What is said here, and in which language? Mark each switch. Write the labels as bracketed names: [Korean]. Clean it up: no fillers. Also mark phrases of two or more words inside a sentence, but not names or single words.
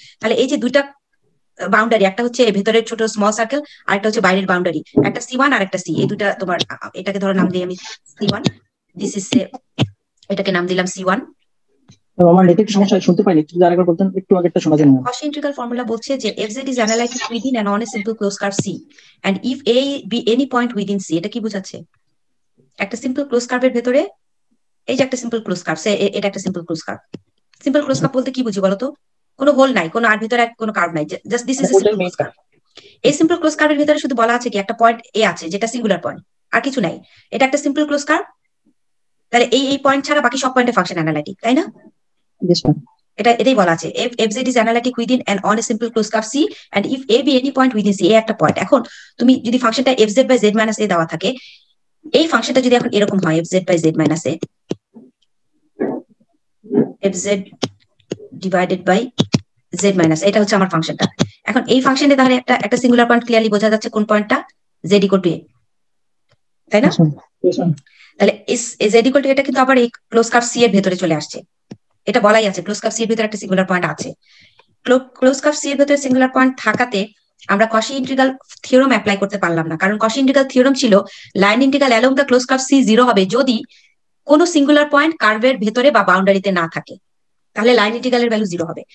[Bangla] তাহলে এই যে দুইটা বাউন্ডারি, একটা হচ্ছে ভেতরের ছোট [English] small circle, [Bangla] আর একটা হচ্ছে বাইরের বাউন্ডারি, একটা C1 আর একটা সি, এই দুটা তোমার এটাকে ধরো নাম দিই আমি C1, [English] this is [Bangla] এটাকে নাম দিলাম C1। আমার নেটে একটু সমস্যা, শুনতে পাইনি, একটু আরেকবার বলতেন, একটু আগেরটা শোনা যায় না। [English] Cauchy integral formula [Bangla] বলছে যে [English] fz is analytic within and on a simple closed curve C, and if a be any point within C, [Bangla] এটা কি বোঝাচ্ছে? একটা সিম্পল ক্লোজ কার্ভের ভেতরে, এই যে একটা সিম্পল ক্লোজ কার্ভ, এটা একটা সিম্পল ক্লোজ কার্ভ। সিম্পল ক্লোজ কার্ভ বলতে কি বুঝি বলতো? কোনো হোল নাই, কোনো আর ভেতরে কোনো কার্ভ নাই, [English] just this is a simple close curve. [Bangla] এই সিম্পল ক্লোজ কার্ভের ভেতরে শুধু বলা আছে কি একটা পয়েন্ট এ আছে যেটা সিঙ্গুলার পয়েন্ট, আর কিছু নাই। এটা একটা সিম্পল ক্লোজ কার্ভ, তাহলে এই পয়েন্ট ছাড়া বাকি সব পয়েন্টে ফাংশন অ্যানালাইটিক, তাই না? এটাই বলা আছে [English] fz is analytic within and on a simple closed curve C, and if a be any point within C, a [Bangla] একটা পয়েন্ট। [English] এখন তুমি যদি ফাংশনটা fz by z minus a দেওয়া থাকে, এই ফাংশনটা যদি এখন এরকম হয় fz by z minus a, fz divided by z minus, [Bangla] এটা হচ্ছে আমার ফাংশনটা। এখন এই ফাংশনে তাহলে একটা সিঙ্গুলার পয়েন্ট ক্লিয়ারলি বোঝা যাচ্ছে কোন পয়েন্টটা, [English] z equal to a, [Bangla] তাই না? তাহলে [English] z equal to [Bangla] এটা কিন্তু আবার এই ক্লোজ কার্ভ C এর ভেতরে চলে আসছে। এটা বলাই আছে ক্লোজ কার্ভ সি এর ভিতরে একটা সিঙ্গুলার পয়েন্ট আছে। ক্লোজ কার্ভ সি এর ভিতরে সিঙ্গুলার পয়েন্ট থাকাতে আমরা কশি ইন্টিগ্রাল থিওরাম অ্যাপ্লাই করতে পারলাম না, কারণ কশি ইন্টিগ্রাল থিওরাম ছিল [English] line integral along the close curve C [Bangla] 0 হবে যদি কোনো সিঙ্গুলার পয়েন্ট কার্ভের ভেতরে বা বাউন্ডারিতে না থাকে, তাহলে লাইন ইন্টিগ্রালের ভ্যালু 0 হবে।